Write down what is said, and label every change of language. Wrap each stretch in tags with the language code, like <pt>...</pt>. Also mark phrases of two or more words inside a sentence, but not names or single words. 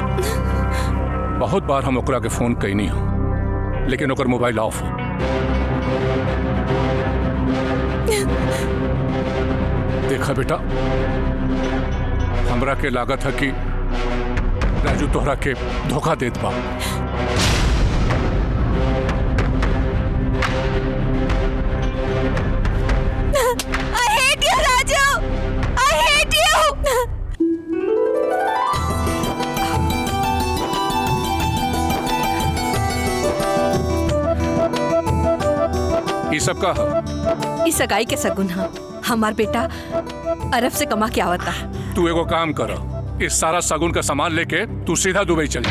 <bho>बहुत बार हम ओकरा के फोन कैनी हो, लेकिन ओकर मोबाइल ऑफ हो। देखा बेटा, हमरा के लागत है कि राजू तोहरा के धोखा देत बा।</bho> <en>I hate you, Raju. I hate you.</en> <bho>ये सब का इस सगाई के सगुन हा। हमार बेटा अरब से कमा के आवता। तू एगो काम कर, इस सारा सगुन का सामान लेके तू सीधा दुबई चली।</bho>